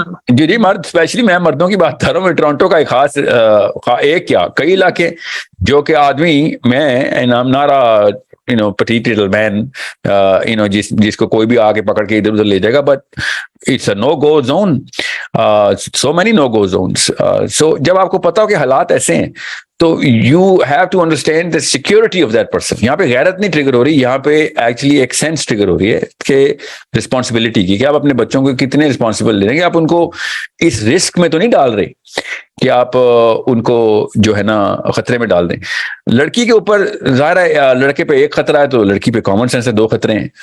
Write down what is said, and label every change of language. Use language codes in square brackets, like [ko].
[hi] जी मर्द, स्पेशली मैं मर्दों की बात कर रहा हूँ. टोरंटो का एक खास एक क्या कई इलाके जो कि आदमी, मैं नाम नारा [en] petite little man, [hi] जिसको कोई भी आके पकड़ के इधर उधर ले जाएगा, [en] but it's a no-go zone. So many no-go zones. So [hi] जब आपको पता हो कि हालात ऐसे हैं तो [en] you have to understand the security of that person. [hi] यहाँ पे गैरत नहीं ट्रिगर हो रही, यहाँ पे एक्चुअली एक सेंस ट्रिगर हो रही है कि रिस्पॉन्सिबिलिटी की, कि आप अपने बच्चों को कितने रिस्पॉन्सिबल ले लेंगे. आप उनको इस रिस्क में तो नहीं डाल रहे कि आप उनको जो है ना खतरे में डाल दें. लड़की के ऊपर ज़ाहिर है, लड़के पे एक खतरा है तो लड़की पे कॉमन सेंस है 2 खतरे हैं.